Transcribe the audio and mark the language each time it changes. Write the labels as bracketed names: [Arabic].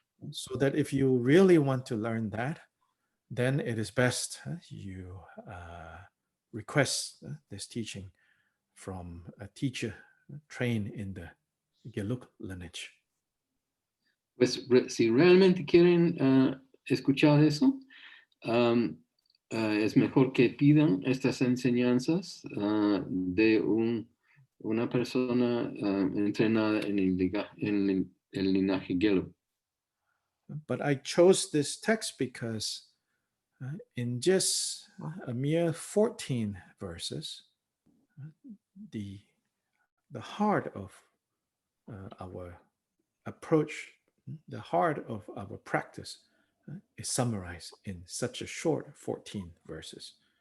[English] So that if you really want to learn that, then it is best you request this teaching from a teacher trained in the Gelug lineage. [Spanish] Pues si realmente quieren escuchar eso, es mejor que pidan estas enseñanzas de una persona entrenada en el linaje Gelug. [English] But I chose this text because in just a mere 14 verses, the heart of our approach, the heart of our practice is summarized in such a short 14 verses.